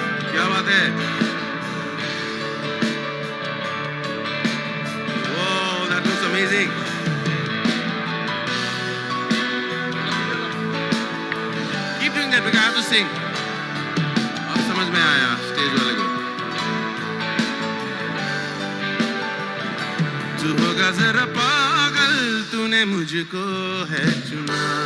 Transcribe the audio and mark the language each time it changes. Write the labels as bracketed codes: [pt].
[hi] क्या बात है. [en] Oh, that was amazing. Keep doing that because I have to sing. [hi] अब समझ में आया स्टेज वाले को. तू होगा जरा पागल, तूने मुझको है चुना.